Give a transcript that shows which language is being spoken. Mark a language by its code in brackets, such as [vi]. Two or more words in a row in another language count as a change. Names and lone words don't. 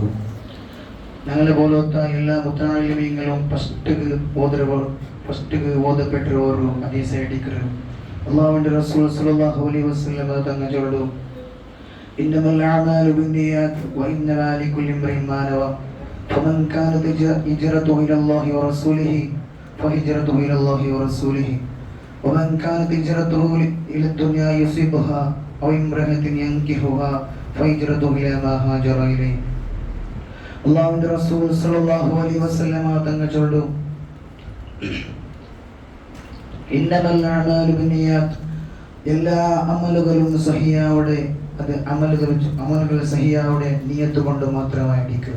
[ml] ഞങ്ങളെ പോലത്തെ എല്ലാ മുത്തഅല്ലിമീങ്ങളും ഫസ്റ്റ് ഓതപ്പെട്ട ഒരു ഹദീസ് അടിക്കറ് അല്ലാഹുവിന്റെ റസൂൽ [ar] صلى الله عليه وسلم [ml] തങ്ങൾ ചൊല്ലു [ar] إنما الأعمال بالنيات وإنما لكل امرئ ما نوى فمن كانت هجرته إلى الله ورسوله فهجرته إلى الله ورسوله ومن كانت هجرته إلى الدنيا يصيبها أو امرأة ينكحها فهجرته إلى ما هاجر إليه. [ml] അല്ലാഹുവിന്റെ റസൂൽ [ar] صلى الله عليه وسلم [ml] തങ്ങൾ ചൊല്ലു [ar] إنما الأعمال بالنيات, [ml] എല്ലാ അമലുകളും സഹിയാവുടെ അത് അമലുകൾ സഹിയാവുടെ നിയത്ത് കൊണ്ട് മാത്രമായിരിക്കും.